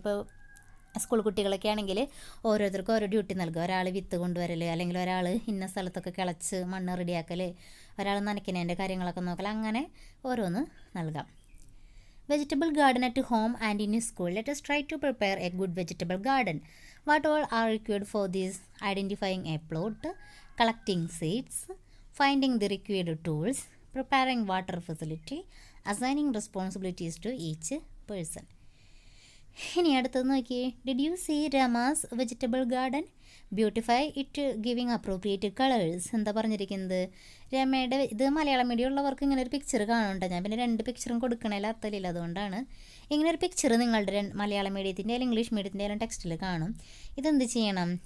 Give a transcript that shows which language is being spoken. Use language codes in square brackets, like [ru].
[ml] ഇപ്പോൾ സ്കൂൾ കുട്ടികളൊക്കെ ആണെങ്കിൽ ഓരോരുത്തർക്കും ഓരോ ഡ്യൂട്ടി നൽകുക. ഒരാൾ വിത്ത് കൊണ്ടുവരൽ, അല്ലെങ്കിൽ ഒരാൾ ഇന്ന സ്ഥലത്തൊക്കെ കിളച്ച് മണ്ണ് റെഡിയാക്കൽ, ഒരാൾ നനയ്ക്കുന്നതിൻ്റെ കാര്യങ്ങളൊക്കെ നോക്കൽ, അങ്ങനെ ഓരോന്ന് നൽകാം. [en] Vegetable garden at home and in school. Let us try to prepare a good vegetable garden. What all are required for this? Identifying a plot, collecting seeds, finding the required tools, preparing water facility, assigning responsibilities to each person. [ml] ഇനി അടുത്തത് നോക്കിയേ. [en] Did you see Rama's vegetable garden? Beautify it giving appropriate colours. [ml] എന്താ പറഞ്ഞിരിക്കുന്നത്? രമയുടെ ഇത് Malayalam medium ഉള്ളവർക്ക് ഇങ്ങനെ ഒരു picture കാണുന്നുണ്ട്. ഞാൻ പിന്നെ 2 പിക്ചറും കൊടുക്കണതിൽ അർത്ഥമില്ല, അതുകൊണ്ടാണ് ഇങ്ങനെ ഒരു പിക്ചർ നിങ്ങളുടെ മലയാളം മീഡിയത്തിൻ്റെ അല്ലെങ്കിൽ ഇംഗ്ലീഷ് മീഡിയത്തിൻ്റെ ആയാലും ടെക്സ്റ്റിൽ കാണും. ഇതെന്ത് ചെയ്യണം?